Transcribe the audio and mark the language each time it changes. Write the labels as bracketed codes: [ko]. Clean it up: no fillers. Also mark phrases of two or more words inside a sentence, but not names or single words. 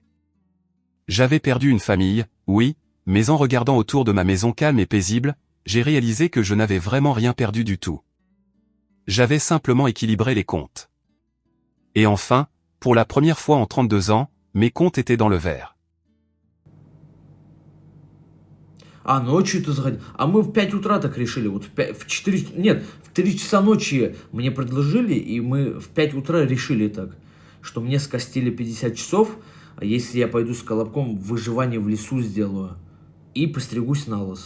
[fr] J'avais perdu une famille, oui, mais en regardant autour de ma maison calme et paisible, j'ai réalisé que je n'avais vraiment rien perdu du tout. J'avais simplement équilibré les comptes. Et enfin, pour la première fois en 32 ans, mes comptes étaient dans le vert. [ru] А ночью ты заходил. А мы в 5 утра так решили. Вот в 4... Нет, в 3 часа ночи мне предложили, и мы в 5 утра решили так, что мне скостили 50 часов, а если я пойду с Колобком выживание в лесу сделаю и постригусь на лысо.